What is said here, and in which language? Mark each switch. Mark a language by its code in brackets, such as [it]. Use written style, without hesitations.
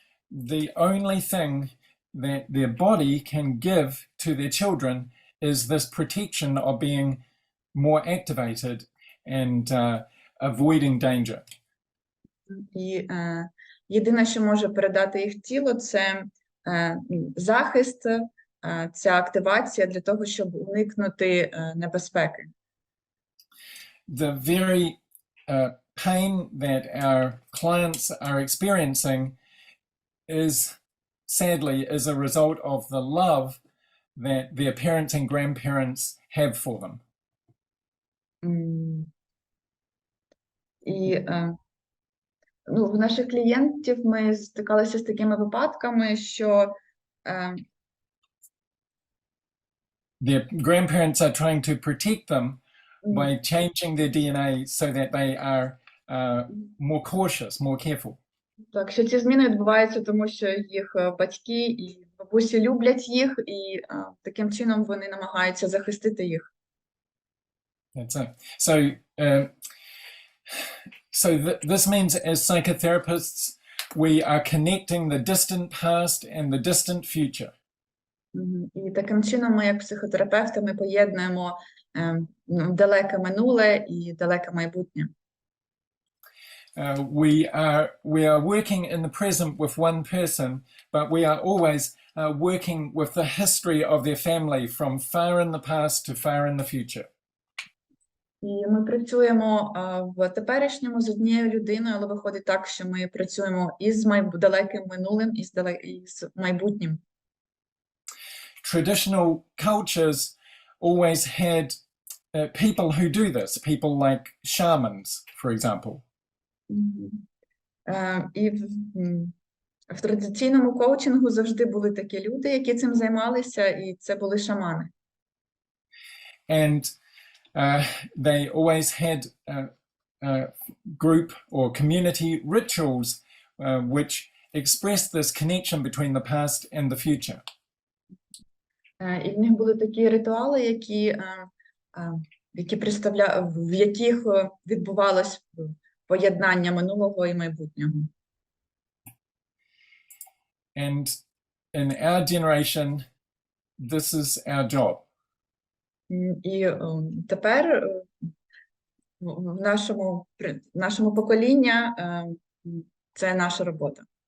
[en] The only thing that their body can give to their children is this protection of being more activated and avoiding danger. [uk] І єдине, що може передати їх тіло, це захист, ця активація для того, щоб уникнути небезпеки. [en] The very pain that our clients are experiencing is sadly as a result of the love that their parents and grandparents have for them. [uk] І в наших клієнтів ми стикалися з такими випадками, що [en] their grandparents are trying to protect them by changing their DNA so that they are more cautious, more careful. [uk] Так, що ці зміни відбуваються, тому що їх батьки і бабусі люблять їх, і таким чином вони намагаються захистити їх. [en] That's it. So this means as psychotherapists, we are connecting the distant past and the distant future. [uk] І таким чином ми, як психотерапевти, ми поєднуємо далеке минуле і далеке майбутнє. [en] We are working in the present with one person, but we are always working with the history of their family from far in the past to far in the future. [uk] І ми працюємо в теперішньому з однією людиною, але виходить так, що ми працюємо із далеким минулим, і з майбутнім. [en] Traditional cultures always had people who do this, people like shamans, for example. [uk] І в традиційному коучингу завжди були такі люди, які цим займалися, і це були шамани. [en] And they always had group or community rituals which expressed this connection between the past and the future. [uk] І в них були такі ритуали, в яких відбувалось поєднання минулого і майбутнього. [en] And in our generation, this is our job. [uk] І тепер в нашому поколінні це наша робота.